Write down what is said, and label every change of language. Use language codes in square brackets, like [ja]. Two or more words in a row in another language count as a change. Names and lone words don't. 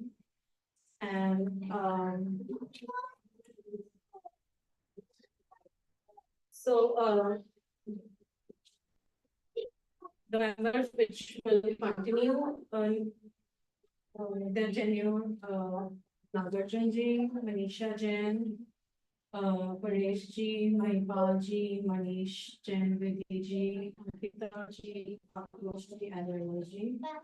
[en] And the members which will continue their tenure, Nagarjan ji, Manisha Jain, Paresh ji, Mahipal ji, Manish Jain, Vidhi ji, Ankita ji, Akrosh ji, and Raymond ji.